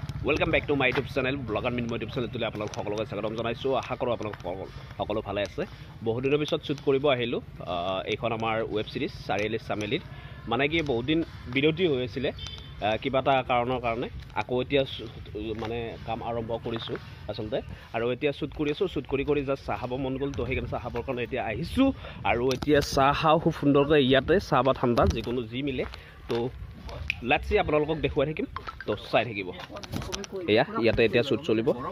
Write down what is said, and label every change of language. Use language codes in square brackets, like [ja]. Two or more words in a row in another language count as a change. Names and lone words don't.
[en] Welcome back to my YouTube channel, Blogger Min YouTube channel. Today, [as] আপোনালোক সকলোকে স্বাগতম জনাইছো। আশা কৰো আপোনালোক সকলো ভালে আছে। বহুত দিনৰ পিছত শুট কৰিব আহিলো। এইখন আমাৰ ওয়েব সিৰিজ চাৰিআলি চামেলিৰ মানে কি বহুত দিন বিৰতি হৈ আছিল কিবা এটা কাৰণৰ কাৰণে আকৌ এতিয়া মানে কাম আৰম্ভ কৰিছো আসলতে আৰু এতিয়া শুট কৰি আছো শুট কৰি জাস্ট চাহাব মন গল তো হেগন চাহাবৰ কাৰণে এতিয়া আহিছো আৰু এতিয়া চাহাও খুব সুন্দৰকৈ ইয়াতে চাহ বা ঠাণ্ডা যিকোনো যি মিলে তো [en] Let's see [as] আপোনালোকক দেখুৱাই থাকিম তো চাই থাকিব এয়া ইয়াতে এতিয়া শুট চলিব